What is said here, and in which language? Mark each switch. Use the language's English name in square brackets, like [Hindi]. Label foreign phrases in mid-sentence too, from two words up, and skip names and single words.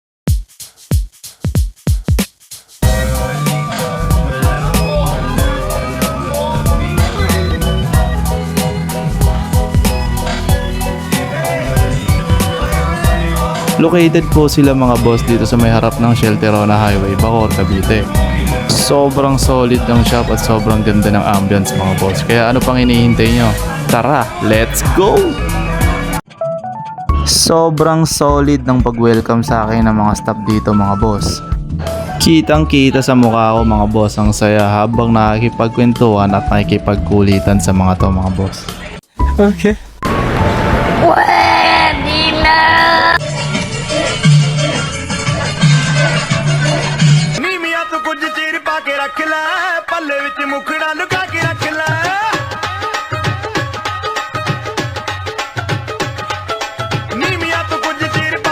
[Filipino] Located po sila mga boss dito sa may harap ng Shelterona Highway, Bacoor, Cavite. Sobrang solid ng shop at sobrang ganda ng ambience mga boss. Kaya ano pang hinihintay nyo? Tara, [English] let's go! [Filipino] Sobrang solid ng pag-welcome sa akin ng mga staff dito mga boss. Kitang kita sa mukha ko mga boss ang saya habang nakikipagkwentuhan at nakikipagkulitan sa mga to mga boss. Okay. [Punjabi] ਰੱਖ ਲਾ ਪੱਲੇ ਵਿੱਚ ਮੁਖੜਾ ਲੁਕਾ ਕੇ ਰੱਖ ਲਾ ਨੀਮੀਆਂ ਤੋਂ ਕੁਝ ਚੀਰ ਪਾ